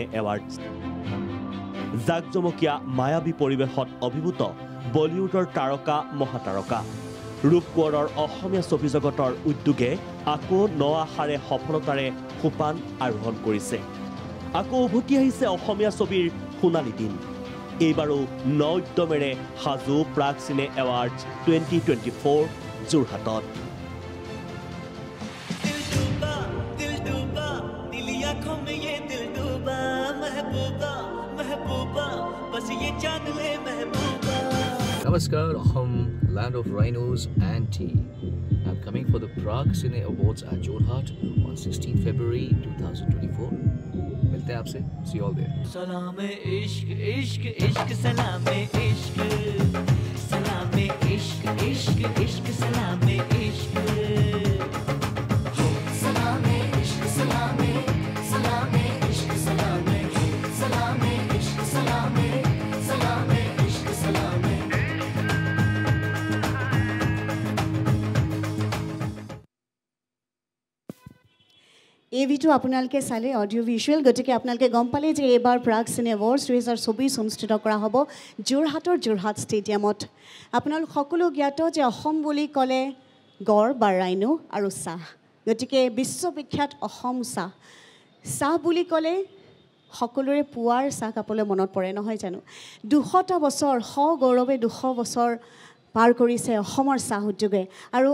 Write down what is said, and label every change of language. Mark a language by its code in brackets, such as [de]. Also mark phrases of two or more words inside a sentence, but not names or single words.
[as] এৱাৰ্ডছ জাকজমকীয়া মায়াবী পৰিৱেশত অভিভূত বলিউডৰ তাৰকা মহাতাৰকা ৰূপকোঁৱৰৰ অসমীয়া ছবি জগতৰ উদ্যোগে আকৌ ন আশাৰে সফলতাৰে সোপান আৰোহণ কৰিছে আকৌ উভতি আহিছে অসমীয়া ছবিৰ সোণালী দিন এইবাৰো ন উদ্যমেৰে সাজু প্ৰাগ চিনে এৱাৰ্ডছ 2024 যোৰহাটত [en] Namaskar, Aham, land of rhinos and tea. I'm coming for the Prague Cine Awards at Jorhat on 16 February 2024. [hi] मिलते आप से. [en] See you all there. [hi] सलाम-ए-इश्क़, इश्क़, इश्क़, सलाम-ए-इश्क़. सलाम-ए-इश्क़, इश्क़, इश्क़, सलाम-ए-इश्क़. सलाम-ए-इश्क़, सलाम, सलाम-ए-इश्क़, सलाम. सलाम-ए-इश्क़, सलाम, सलाम-ए-इश्क़, सलाम. [as] এই ভিডিও আপোনালোকে চালে অডিঅ' ভিজুৱেল গতিকে আপোনালোকে গম পালে যে এইবাৰ প্ৰাগ চিনে এৱাৰ্ডছ 2024 অনুষ্ঠিত কৰা হ'ব যোৰহাটৰ যোৰহাট ষ্টেডিয়ামত আপোনালোক সকলো জ্ঞাত যে অসম বুলি ক'লে গড় বা ৰাইনো আৰু চাহ গতিকে বিশ্ববিখ্যাত অসম চাহ বুলি ক'লে সকলোৰে পুৱাৰ চাহ কাপলৈ মনত পৰে নহয় জানো 200টা বছৰ গৌৰৱে 200 বছৰ পাৰ কৰিছে অসমৰ চাহ উদ্যোগে আৰু